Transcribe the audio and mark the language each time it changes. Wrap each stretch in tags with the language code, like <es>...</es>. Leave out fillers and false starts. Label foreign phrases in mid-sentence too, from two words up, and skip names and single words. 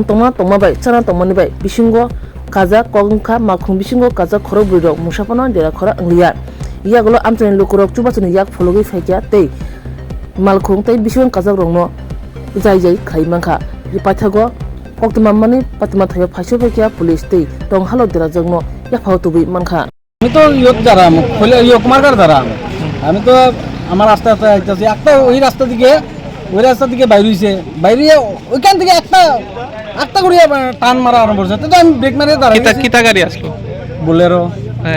<trp>tongma bai chana tongmani bai bisingo kaza kongkha malkhung bisingo kaza khoro burdo musapana dera khora angliya yagulo amtani lokorok chubachuni yak phologi faikya tei malkhung tei bisingo kaza rongno jai khaimangkha ripathago koktmamani patma thaya phaiso faikya police tei tonghalo dera jongno yakphau tubi mankha</trp> <bn>আমি তো ইয়ক দাঁড়াম খোলে ইয়ক মার্কার দাঁড়াম আমি তো আমার রাস্তা আইতেছি একটা ওই রাস্তা দিকে বাইরে ওইখান থেকে একটা করে টান মারা আরম্ভ করছে তো আমি ব্রেক মারিয়ে দাঁড়াই কিতা গাড়ি আসলো বোলেরো হ্যাঁ</bn>